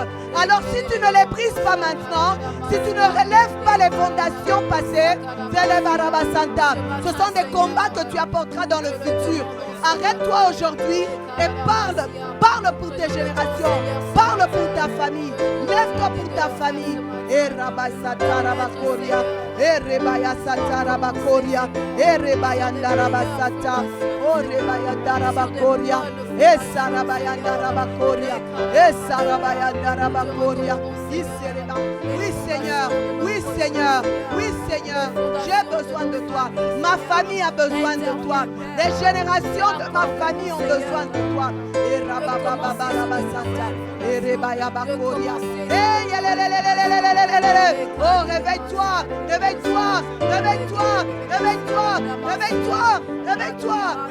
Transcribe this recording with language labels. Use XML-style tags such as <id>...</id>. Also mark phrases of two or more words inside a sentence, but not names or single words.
<fr>Alors si tu ne les brises pas maintenant, si tu ne relèves pas les fondations passées, ce sont des combats que tu apporteras dans le futur. Arrête-toi aujourd'hui et parle. Parle pour tes générations. Parle pour ta famille. Lève-toi pour ta famille. Et rabasata rabakoria. Et rebayasata rabakoria. Et rebayanda rabasata. Oh rebayanda rabakoria. Et sarabayanda rabakoria. Et sarabayanda rabakoria. Oui Seigneur. Oui Seigneur. Oui Seigneur. J'ai besoin de toi. Ma famille a besoin de toi. Les générations de ma famille ont besoin de toi. Et rabababa rabasata. Et rebayabakoria. Oh, réveille-toi, réveille-toi, réveille-toi, réveille-toi, réveille-toi, réveille-toi.</fr>